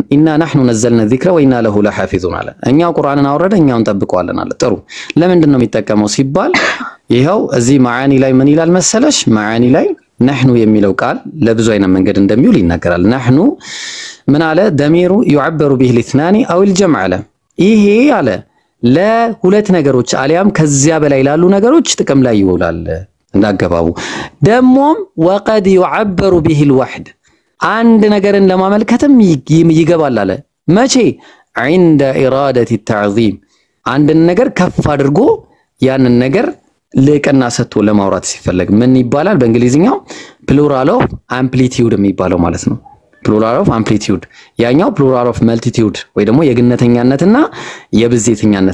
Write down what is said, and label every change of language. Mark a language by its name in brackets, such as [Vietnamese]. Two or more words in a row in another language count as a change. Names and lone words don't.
[Arabic] إنا نحن نزلنا الذكر وإنا له لحافظون [Amharic] አለ። እኛው ቁርአንን አወረደ እኛውን ጠብቀዋለን አለ። ጥሩ ለምንድን ነው የሚጠቀመው ሲባል ይሄው እዚህ ማዓኒ ላይ ምን ይላል መሰለሽ? ማዓኒ ላይ ነህኑ የሚለው ቃል ለብዙ አይነት መንገድ እንደሚውል ይናገራል። ነህኑ ምን አለ? ደሚሩ [Arabic] يعبر به الاثنان او الجمع [Amharic] አለ። ይሄ አለ ለሁለት ነገሮች አሊያም ከዚያ በላይ ላሉ ነገሮች ጥቅም ላይ ይውላል እንዳገባቡ። ደሞም [Arabic] وقد يعبر به الوحد [Amharic] አንድ ነገርን ለማመልከትም ይገባል አለ። መቼ? [Arabic] عند اراده التعظيم [Amharic] አንድን ነገር ከፍ አድርጎ ያንን ነገር ለቀና ሰጥቶ ለማውራት ሲፈልግ ምን ይባላል በእንግሊዝኛው? [English] plural of amplitude [Amharic] የሚባለው ማለት ነው። [English] plural of amplitude [Amharic] ያኛው [English] plural of multitude [Amharic] ወይ ደግሞ የግነተኛነትና የብዜተኛነት